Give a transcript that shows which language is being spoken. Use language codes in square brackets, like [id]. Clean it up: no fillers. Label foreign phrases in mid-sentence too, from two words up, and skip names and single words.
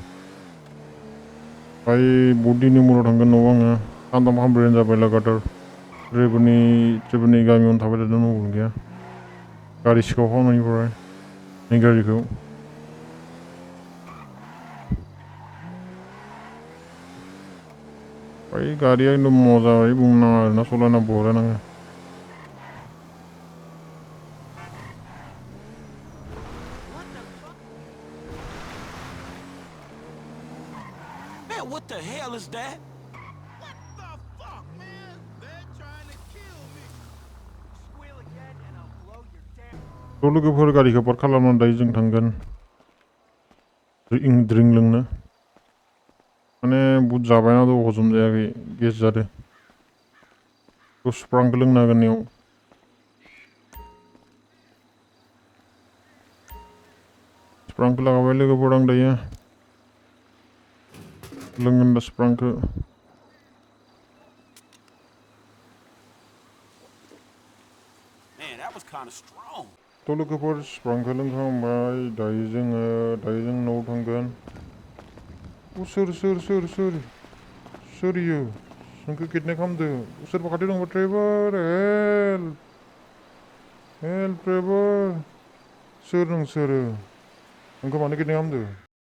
[brx] बाय बहुद दिननि उनाव थांगोन न'आव आङो सानथाम सानब्रैयानो जाबाय लागातार ड्राइभारनि गामियावनो थाबाय थादों मबाइल गैया गारि सिखाव खालामनायनिफ्राय नै गारिखौ बाय गारिया एकदम मजा बुंनो नाङा आरोना सालायना बरिया नाङो [en] Man, what the hell is that? What the fuck, man? They're trying to kill me. Squeal again and I'll blow your damn... [brx] थ' लोगोफोर गारिखौ पार्क खालामनानै दायो जों थांगोन ड्रिंक लोंनो माने बुहुद जाबायना थ' हजम जायाखै गेस जादों थ' स्प्रांखौ लोंनो हागोन इयाव स्प्रांखौ लागाबाय लोगोफोर आं दायो लोंगोन दा स्प्रांखौ [en] Man, that was kind of strong. [brx] थ' लोगोफोर स्प्रांखौ लोंखांबाय दायो जों न'आव थांगोन सोर इयो जोंखौ किडनेप खालामदों सोरबा खाथियाव दंबा ड्राइभार हेल्प ड्राइभार सोर नोंसोरो नोंखौ मानो किडनेप खालामदों